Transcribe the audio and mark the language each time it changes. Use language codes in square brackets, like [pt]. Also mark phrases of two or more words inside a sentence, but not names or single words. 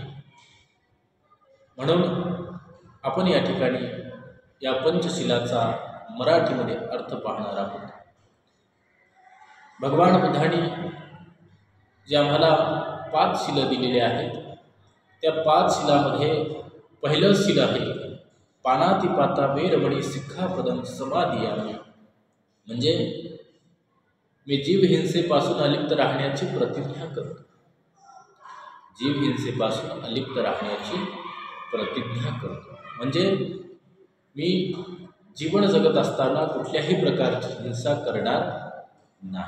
[mr] म्हणून आपण या ठिकाणी या पंचशिलाचा मराठीमध्ये अर्थ पाहणार आहोत। भगवान बुद्धांनी जे आम्हाला 5 शिला दिलेले आहेत, त्या 5 शिलामध्ये पहिलं शिल आहे [pi] पानातिपाता वेरमणी सिक्खापदं समादियामि, [mr] म्हणजे मी जीव हिंसेपासून अलिप्त राहण्याची प्रतिज्ञा करतो। जीव हिंसेपासून अलिप्त राहण्याची प्रतिज्ञा करतो म्हणजे मी जीवन जगत असताना कुठल्याही प्रकारची हिंसा करणार नाही।